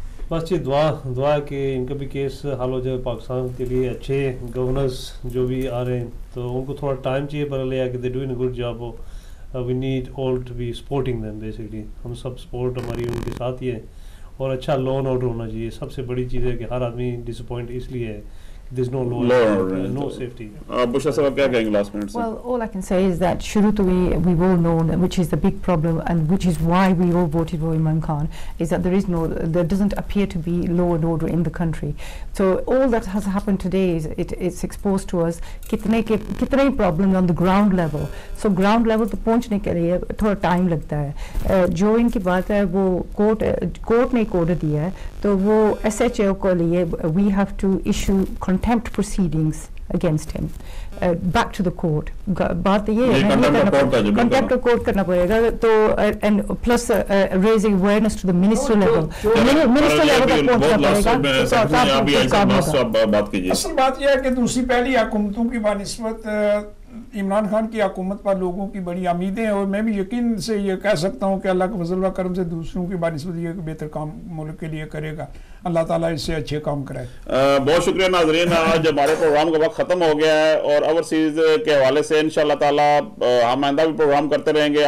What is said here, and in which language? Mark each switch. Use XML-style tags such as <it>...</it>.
<hi>बस ये दुआ है कि इनका भी केस हल हो जाए, पाकिस्तान के लिए अच्छे गवर्नर्स जो भी आ रहे हैं तो उनको थोड़ा टाइम चाहिए, पर ले कि</hi> <en>They doing a good job. We need all to be supporting them basically.</en> <hi>हम सब सपोर्ट हमारी उनके साथ ही है और अच्छा लॉ एंड ऑर्डर होना चाहिए। सबसे बड़ी चीज़ है कि हर आदमी डिसअपॉइंट इसलिए है</hi> <en>there's no law and no safety.</en> <hi>Bushra sahab kya kahenge</hi> <en>last minute? Well, all I can say is that</en> <hi>shuru to</hi> <en>we've all known, which is the big problem and which is why we all voted for Imran Khan, is that there doesn't appear to be law and order in the country. So all that has happened today is it's exposed to us</en> <hi>kitne</hi> <en>problems on the ground level.</en> <hi>So ground level to पहुंचने के लिए थोड़ा time लगता है। जो इनकी बात है वो कोर्ट ने एक ऑर्डर दिया है, तो वो SHO को लिए</hi> <en>we have to issue contempt proceedings against him, back to the court.</en> <hi>बात ये है contempt of court करना पड़ेगा, तो</hi> <en>and plus raising awareness to the ministry level,</en> <hi>ministry level तक पहुंचना पड़ेगा। असल बात यह है कि दूसरी पहली हुकूमतों की बानिस्बत इमरान खान की हुकूमत पर लोगों की बड़ी उम्मीदें हैं और मैं भी यकीन से ये कह सकता हूँ कि अल्लाह के फजल व करम से दूसरों की बानिस्बत ये बेहतर काम मुल्क के लिए करेगा। अल्लाह ताला इससे अच्छे काम कराए। बहुत शुक्रिया नाज़रीन, आज हमारे प्रोग्राम का वक्त ख़त्म हो गया है और ओवरसीज़ के हवाले से इंशाअल्लाह ताला हम आइंदा भी प्रोग्राम करते रहेंगे।</hi>